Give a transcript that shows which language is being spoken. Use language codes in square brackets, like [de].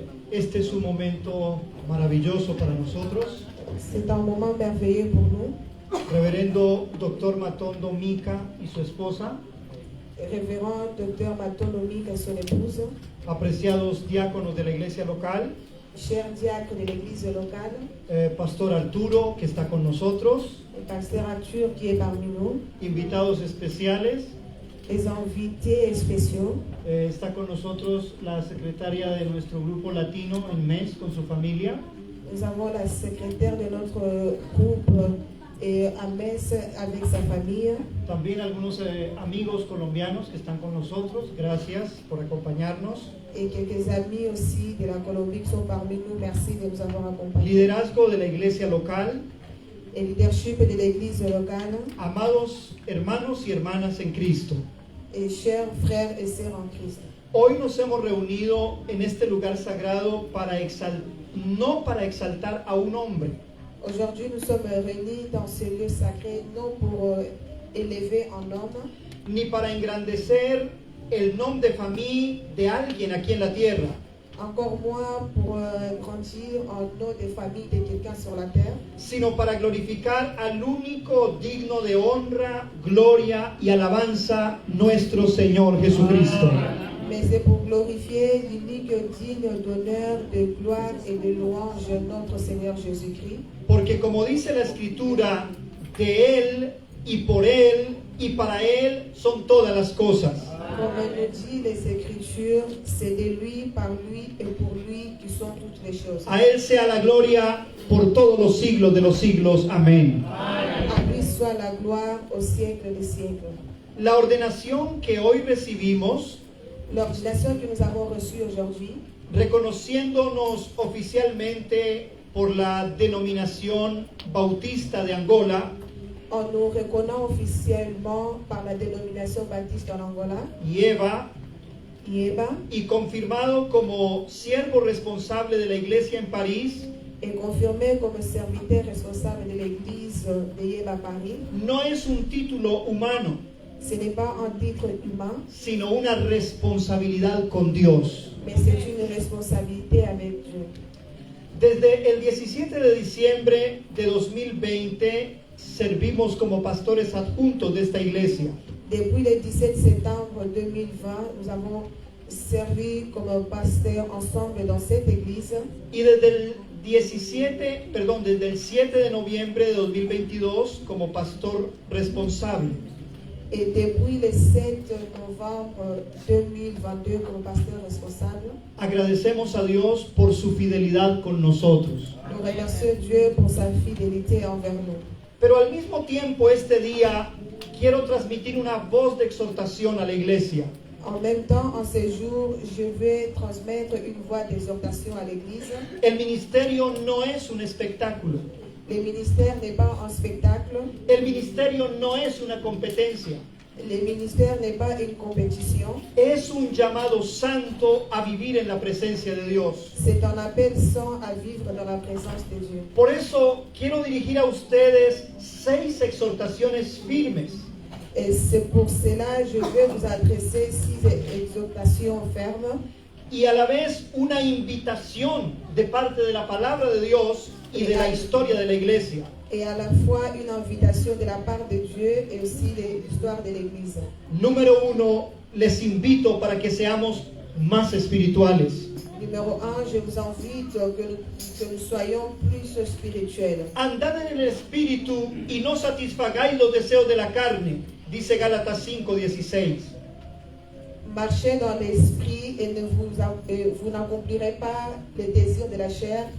[es] Este es un momento maravilloso para nosotros. [fr] C'est un moment merveilleux pour nous. [es] Reverendo Dr. Matondo Mica y su esposa. [fr] Révérend Dr. Matondo Mica et son épouse. [es] Apreciados diáconos de la iglesia local. [fr] Chers diacres de l'église locale. [es] Pastor Arturo, que está con nosotros. [fr] Le pasteur Arthur qui est parmi nous. [es] Invitados especiales. [fr] Les invités spéciaux. [es] Está con nosotros la secretaria de nuestro grupo latino en MES con su familia. [fr] Nous avons la secrétaire de notre groupe et à Metz avec sa famille. [es] También algunos amigos colombianos que están con nosotros. Gracias por acompañarnos. [fr] Et quelques amis aussi de la Colombie qui sont parmi nous. Merci de nous avoir accompagnés. [es] Liderazgo de la iglesia local. [fr] Et leadership de l'église locale. [es] Amados hermanos y hermanas en Cristo. [fr] Et chers frères et sœurs en Christ. [es] Hoy nos hemos reunido en este lugar sagrado no para exaltar a un hombre. [fr] Aujourd'hui, nous sommes réunis dans ce lieu sacré, non pour élever un homme, [es] ni para engrandecer el nombre de familia de alguien aquí en la tierra. [fr] Encore moins pour grandir un nom de famille de quelqu'un sur la terre, [es] sino para glorificar al único digno de honra, gloria y alabanza, nuestro Señor Jesucristo. [fr] Mais c'est pour glorifier l'unique digne d'honneur, de gloire et de louange notre Seigneur Jésus-Christ. [es] Porque como dice la Escritura, de Él y por Él y para Él son todas las cosas. [fr] Comme nous dit les Écritures, c'est de lui, par lui et pour lui qui sont toutes les choses. [es] A Él sea la gloria por todos los siglos de los siglos. Amén. [fr] À lui soit la gloire au siècle des siècles. [es] La ordenación que hoy recibimos, [fr] l'ordination que nous avons reçue aujourd'hui, [es] reconociéndonos oficialmente por la denominación bautista de Angola, [fr] on nous reconnaît officiellement par la dénomination baptiste en Angola, [es] IEBA, y confirmado como siervo responsable de la iglesia en París, [fr] et confirmé comme serviteur responsable de l'église de IEBA Paris. [es] No es un título humano, [fr] ce n'est pas un titre humain, [es] sino una responsabilidad con Dios. [fr] Mais c'est une responsabilité avec Dieu. [es] Desde el 17 de diciembre de 2020 servimos como pastores adjuntos de esta iglesia. [fr] Depuis le 17 septembre 2020, nous avons servi comme pasteur ensemble dans cette église. [es] Y desde el 7 de noviembre de 2022 como pastor responsable. [fr] Et depuis le 7 novembre 2022 como pasteur responsable. [es] Agradecemos a Dios por su fidelidad con nosotros. [fr] Nous remercions Dieu pour sa fidélité envers nous. [es] Pero al mismo tiempo este día quiero transmitir una voz de exhortación a la iglesia. [fr] En même temps, en ce jour, je vais transmettre une voix d'exhortation à l'église. [es] El ministerio no es un espectáculo. [fr] Le ministère n'est pas un spectacle. [es] El ministerio no es una competencia. [fr] Le ministère n'est pas une compétition. [es] Es un llamado santo a vivir en la presencia de Dios. [fr] C'est un appel saint à vivre dans la présence de Dieu. [es] Por eso quiero dirigir a ustedes 6 exhortaciones firmes. [fr] Et c'est pour cela que je vais vous adresser 6 exhortations fermes. [es] Y a la vez una invitación de parte de la palabra de Dios y de la historia de la iglesia. [fr] Et à la fois une invitation de la part de Dieu et aussi de l'histoire de l'Église. [es] Número 1, les invito para que seamos más espirituales. [fr] Numéro 1, je vous invite que nous soyons plus spirituels. [es] Andad en el espíritu y no satisfagáis los deseos de la carne, dice Gálatas 5:16. [fr] Marchez dans l'esprit et vous n'accomplirez pas les désirs de la chair.